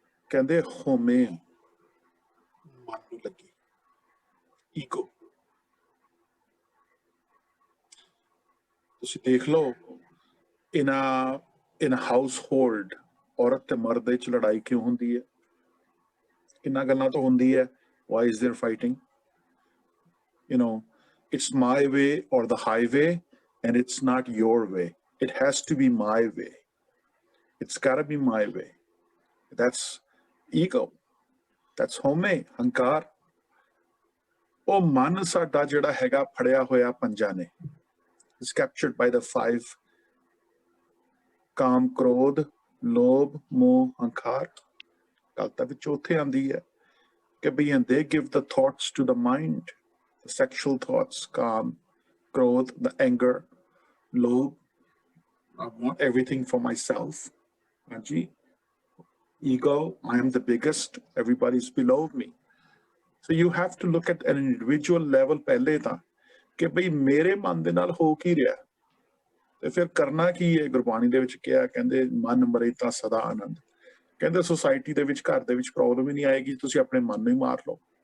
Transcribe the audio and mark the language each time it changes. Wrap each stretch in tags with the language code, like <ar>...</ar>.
<pa>ਕਹਿੰਦੇ ਹੋਮੇ ਮਨ ਨੂੰ ਲੱਗੀ, ਈਗੋ। ਤੁਸੀਂ ਦੇਖ ਲਓ</pa> <en>in a household</en> <pa>ਔਰਤ ਤੇ ਮਰਦ ਵਿੱਚ ਲੜਾਈ ਕਿਉਂ ਹੁੰਦੀ ਹੈ? ਕਿੰਨਾ ਗੱਲਾਂ ਤੋਂ ਹੁੰਦੀ ਹੈ।</pa> <en>Why is there fighting? You know, it's my way or the highway, and it's not your way. It has to be my way. It's gotta be my way. That's ego. That's home, hankar.</en> <pa>ਉਹ ਮਨ ਸਾਡਾ ਜਿਹੜਾ ਹੈਗਾ ਫੜਿਆ ਹੋਇਆ ਪੰਜਾਂ ਨੇ,</pa> <en>is captured by the 5</en> <pa>ਕਾਮ, ਕ੍ਰੋਧ, ਲੋਭ, ਮੋਹ, ਹੰਕਾਰ। ਗੱਲ ਤਾਂ ਵਿੱਚ ਉੱਥੇ ਆਉਂਦੀ ਹੈ ਕਿ ਬਈ</pa> <en>and they give the thoughts to the mind, the sexual thoughts, calm, growth, the anger, love. I want everything for myself. Anji, ego, I am the biggest, everybody's below me. So you have to look at an individual level</en> <pa>ਪਹਿਲੇ ਤਾਂ ਕਿ ਬਈ ਮੇਰੇ ਮਨ ਦੇ ਨਾਲ ਹੋ ਕੀ ਰਿਹਾ, ਤੇ ਫਿਰ ਕਰਨਾ ਕੀ ਹੈ। ਗੁਰਬਾਣੀ ਦੇ ਵਿੱਚ ਕਿਹਾ, ਕਹਿੰਦੇ ਮਨ ਮਰੇ ਤਾਂ ਸਦਾ ਆਨੰਦ। ਕਹਿੰਦੇ ਸੁਸਾਇਟੀ ਦੇ ਵਿੱਚ, ਘਰ ਦੇ ਵਿੱਚ ਪ੍ਰੋਬਲਮ ਹੀ ਨਹੀਂ ਆਏਗੀ, ਤੁਸੀਂ ਆਪਣੇ ਮਨ ਨੂੰ ਹੀ ਮਾਰ ਲਓ।</pa>